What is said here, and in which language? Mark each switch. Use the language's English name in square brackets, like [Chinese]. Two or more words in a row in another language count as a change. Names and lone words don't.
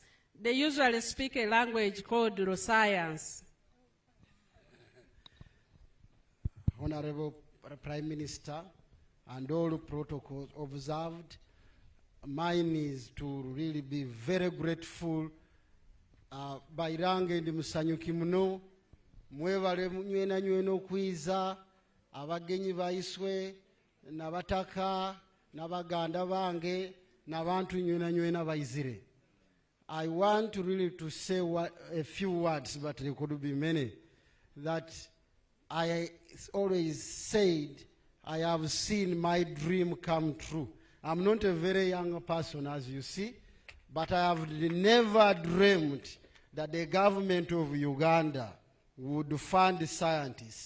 [English] They usually speak a language called raw science. Honorable Prime Minister, and all protocols observed, mine is to really be very grateful. [Nyoro] Bairange ndi musanyuki muno, mwebale nywena nywena okwiza, abagenyi baiswe, nabataka, nabaganda bange, nabantu nywena nywena baizire. [English] I want to really to say a few words, but there could be many, that I always said I have seen my dream come true. I'm not a very young person, as you see, but I have never dreamed that the government of Uganda would fund scientists.